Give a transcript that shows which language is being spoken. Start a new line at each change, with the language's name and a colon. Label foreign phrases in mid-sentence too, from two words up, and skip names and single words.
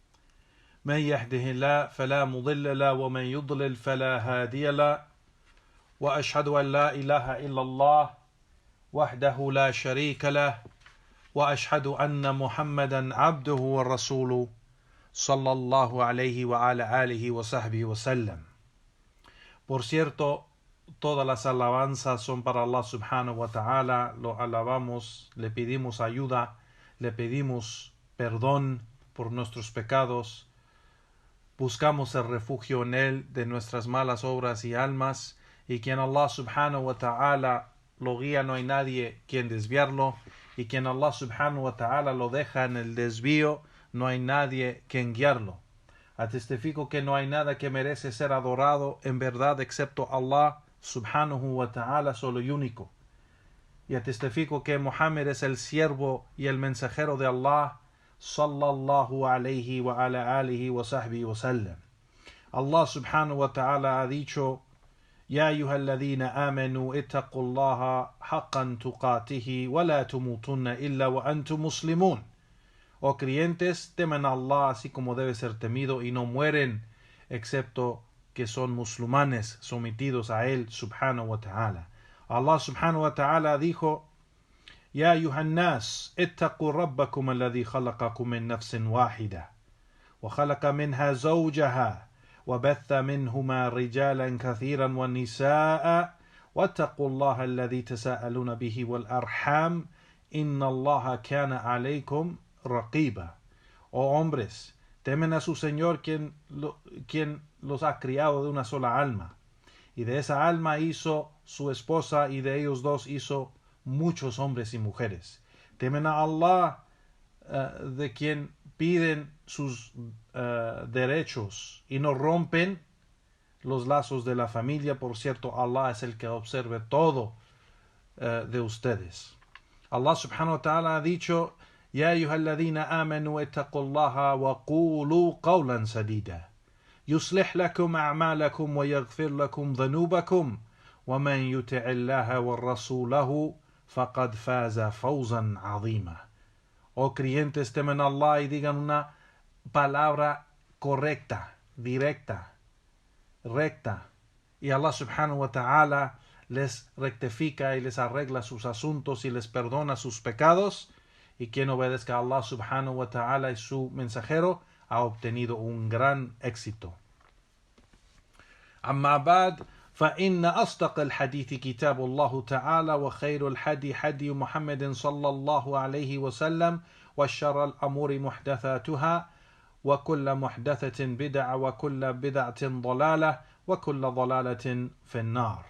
Arabic: من يهده الله فلا مضل له ومن يضلل فلا هادي له وأشهد أن لا إله إلا الله وحده لا شريك له وأشهد أن محمدا عبده ورسوله صلى الله عليه وعلى آله وصحبه وسلم.
Spanish: Por cierto, todas las alabanzas son para
Arabic: الله سبحانه وتعالى.
Spanish: Lo alabamos, le pedimos ayuda, le pedimos perdón por nuestros pecados. Buscamos el refugio en Él de nuestras malas obras y almas. Y quien
Arabic: الله سبحانه وتعالى
Spanish: lo guía, no hay nadie quien desviarlo. Y quien
Arabic: الله سبحانه وتعالى
Spanish: lo deja en el desvío, no hay nadie quien guiarlo. Atestifico que no hay nada que merece ser adorado en verdad excepto
Arabic: الله سبحانه وتعالى
Spanish: solo y único. Y atestifico que Muhammad es el siervo y el mensajero de
Arabic: الله صلى الله عليه وعلى آله وصحبه وسلم. الله سبحانه وتعالى
Spanish: ha dicho:
Arabic: يا أيها الذين آمنوا اتقوا الله حق تقاته ولا تموتن إلا وأنتم مسلمون.
Spanish: Oh creyentes, temen a Allah así como debe ser temido y no mueren excepto que son musulmanes sometidos a Él
Arabic: سبحانه وتعالى. الله سبحانه وتعالى dijo: يا أيها الناس اتقوا ربكم الذي خلقكم من نفس واحدة وخلق منها زوجها وبث منهما رجالا كثيرا ونساء واتقوا الله الذي تساءلون به والأرحام إن الله كان عليكم رقيبا.
Spanish: Oh hombres, temen a su Señor quien los ha criado de una sola alma, y de esa alma hizo su esposa, y de ellos dos hizo muchos hombres y mujeres. Temen a Allah, de quien piden sus derechos y no rompen los lazos de la familia. Por cierto, Allah es el que observe todo de ustedes.
Arabic: الله سبحانه وتعالى
Spanish: ha dicho:
Arabic: يا أيها الذين آمنوا اتقوا الله وقولوا قولا سديدا يصلح لكم أعمالكم ويغفر لكم ذنوبكم ومن يطع الله ورسوله فقد فاز فوزا عظيما.
Spanish: Oh creyentes, temen a Allah y digan una palabra correcta, directa, recta, y
Arabic: الله سبحانه وتعالى
Spanish: les rectifica y les arregla sus asuntos y les perdona sus pecados. Y quien obedezca a
Arabic: الله سبحانه وتعالى
Spanish: y su mensajero ha obtenido un gran éxito.
Arabic: أما بعد, فإن أصدق الحديث كتاب الله تعالى وخير الحدي حدي محمد صلى الله عليه وسلم وشر الأمور محدثاتها وكل محدثة بدعة وكل بدعة ضلالة وكل ضلالة في النار.